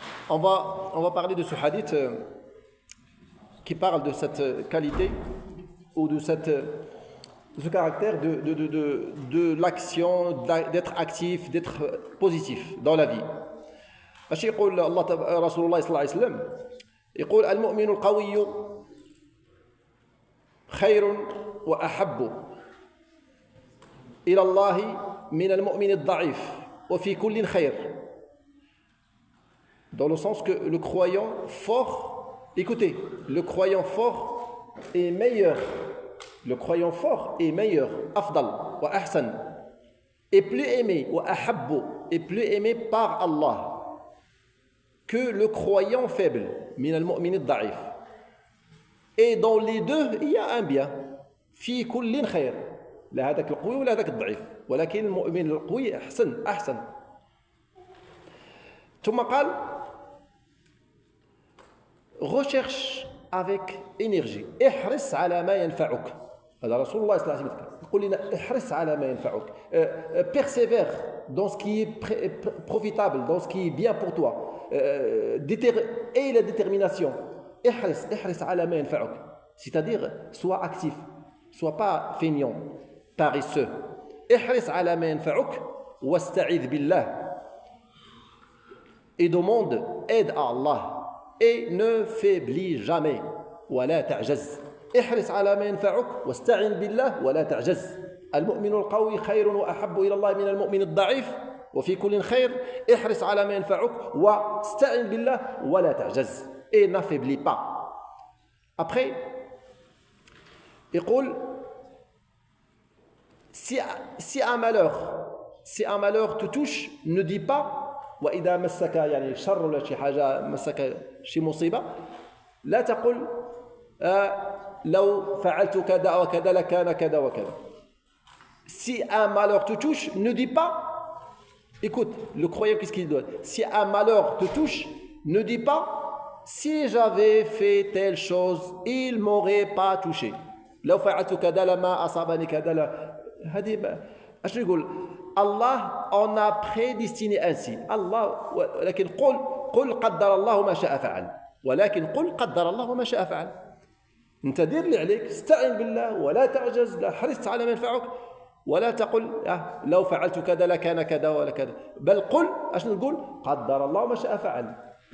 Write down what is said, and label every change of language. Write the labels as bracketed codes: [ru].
[fr] On va parler de ce hadith qui parle de cette qualité ou de ce caractère de l'action, d'être actif, d'être positif dans la vie. [ar] باش يقول الله رسول الله صلى الله عليه وسلم يقول المؤمن القوي خير وأحب إلى الله من المؤمن الضعيف وفي كل خير. [fr] Dans le sens que le croyant fort, écoutez, le croyant fort est meilleur. Le croyant fort est meilleur, [ar] afdal wa ahsan, [fr] est plus aimé, [ar] wa ahabbu, [fr] est plus aimé par Allah que le croyant faible, [ar] min al-mu'min al-da'if. [fr] Et dans les deux, il y a un bien. [ar] في كل خير. لا هذاك القوي ولا هذاك الضعيف، ولكن المؤمن القوي أحسن. ثم قال [fr] recherche avec énergie. [ar] احرص على ما ينفعك. هذا رسول الله صلى الله عليه وسلم يقول لنا احرص على ما ينفعك. [fr] Persévère dans ce qui est profitable, dans ce qui est bien pour toi. Et la détermination. [ar] احرص على ما ينفعك. [fr] C'est-à-dire, sois actif, sois pas feignant, paresseux. [ar] احرص على ما ينفعك واستعذ بالله. [fr] Et demande aide à Allah. Et ne faiblis jamais. [ar] ولا تعجز. احرص على ما ينفعك واستعن بالله ولا تعجز. المؤمن القوي خير وأحب إلى الله من المؤمن الضعيف وفي كل خير. احرص على ما ينفعك واستعن بالله ولا تعجز. [fr] Et n'affaiblis pas. [ar] Après, يقول [fr] si un malheur te touche, ne dis pas [ar] وإذا مسك يعني شر ولا شي حاجة مسك شي مصيبة لا تقل لو فعلت كذا وكذا لكان كذا وكذا. [fr] Si un malheur te touche, ne dis pas, écoute, le croyant qu'est-ce qu'il doit? Si un malheur te touche, ne dis pas, si j'avais fait telle chose, il m'aurait pas touché. [ar] لو فعلت كذا لما أصابني كذا. هذه اش يقول الله [fr] on a prédestiné ainsi. [ar] الله لكن قل قدر الله ما شاء فعل. ولكن قل قدر الله ما شاء فعل. انت دير اللي عليك، استعن بالله ولا تعجز، لا حرصت على ما ينفعك، ولا تقل لو فعلت كذا لكان كذا ولا كذا، بل قل اش نقول قدر الله ما شاء فعل.